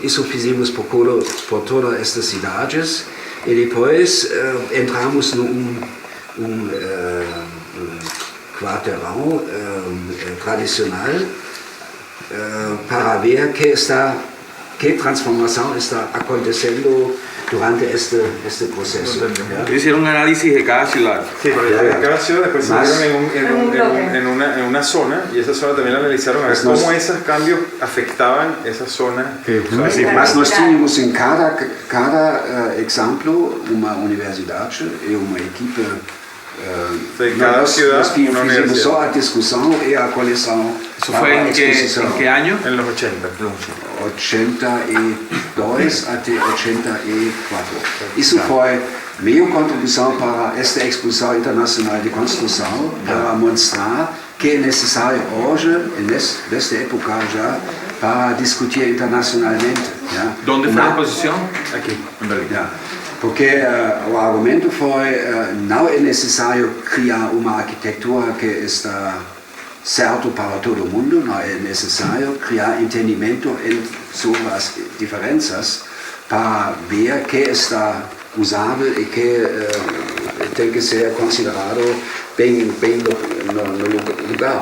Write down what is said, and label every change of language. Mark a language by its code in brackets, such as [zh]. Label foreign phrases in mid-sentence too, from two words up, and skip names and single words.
[pt] Isso fizemos por todas estas cidades e depois entramos num quarteirão tradicional para ver que transformação está acontecendo durante este proceso. [es] Hicieron un análisis de cada ciudad. Sí, pero cada ciudad después se metieron en una zona y esa zona también la analizaron a ver cómo esos cambios afectaban esa zona. [pt] Mas nós tínhamos em cada exemplo uma universidade e uma equipe. [es] Cada ciudad una [pt] fizemos [es] universidad. [pt] só a discussão e a coleção. [es] ¿Eso fue en qué año? En los 80. [pt] 82 até 84. Isso foi minha contribuição para esta exposição internacional de construção, para mostrar que é necessário hoje, nesta época já, para discutir internacionalmente. Ja? [es] ¿Dónde fue la exposición? Aquí, en Berlín. [pt] Ja. Porque o argumento foi não é necessário criar uma arquitetura que está certo para todo mundo, não é necessário criar entendimento sobre as diferenças para ver que está usável e que tem que ser considerado bem no lugar.